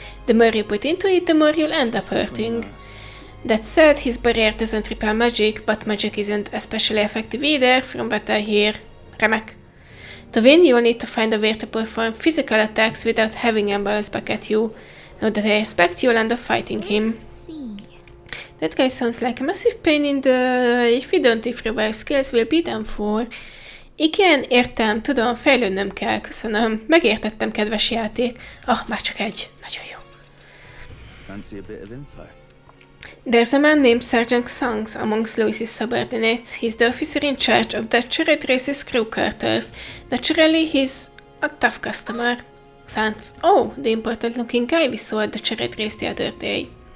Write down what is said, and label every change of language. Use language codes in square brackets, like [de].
[en] The more you put into it, the more you'll end up hurting. That said, his barrier doesn't repel magic, but magic isn't especially effective either, from what I hear. [hu] Remek. [en] To win, you'll need to find a way to perform physical attacks without having them bounce back at you. Now that I expect, you'll end up fighting him. That guy sounds like a massive pain in the... If we don't improve our skills, we'll be done for. [hu] Igen, értem, tudom, fejlődnöm kell, köszönöm. Megértettem, kedves játék. Már csak egy. Nagyon jó. [en] Fancy a bit of info? There's a man named Sergeant Songs amongst Louis's subordinates. He's the officer in charge of the Charadrius' crew quarters. Naturally, he's a tough customer. The important looking guy we saw at the Charadrius the other day.